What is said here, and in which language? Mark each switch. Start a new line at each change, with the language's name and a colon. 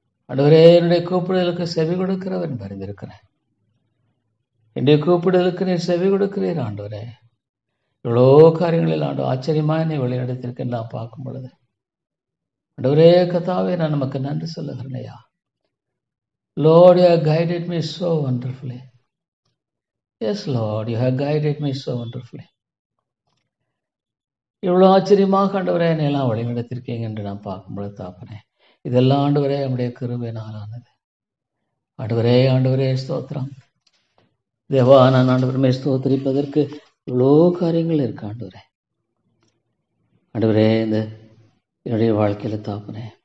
Tamil: ஆண்டவரே, என்னுடைய கூப்பிடுதலுக்கு செவி கொடுக்கிறவர் அறிந்திருக்கிறேன். என்னுடைய கூப்பிடுதலுக்கு நீர் செவி கொடுக்கிறீர் ஆண்டவரே. இவ்வளோ காரியங்களில் ஆச்சரியமா என்னை வழிநடத்திற்கு நான் பார்க்கும் பொழுது ஆண்டவரே கர்த்தாவே, நான் நமக்கு நன்றி சொல்லுகிறேன் ஐயா.
English: Lord, you have guided me so wonderfully. Yes, Lord, you have guided me so wonderfully.
Tamil: இவ்வளோ ஆச்சரியமாக ஆண்டவரே என்னை எல்லாம் வழிநடத்திருக்கீங்க என்று நான் பார்க்கும்பொழுது தாப்பனே, இதெல்லாம் ஆண்டவரே நம்முடைய கிருபையினால் ஆனது. ஆண்டவரே ஸ்தோத்திரம். தேவா, நான் ஆண்டவரமே ஸ்தோத்திரிப்பதற்கு இவ்வளோ காரியங்கள் இருக்கு ஆண்டவரே இந்த என்னுடைய வாழ்க்கையில் தாப்பனே.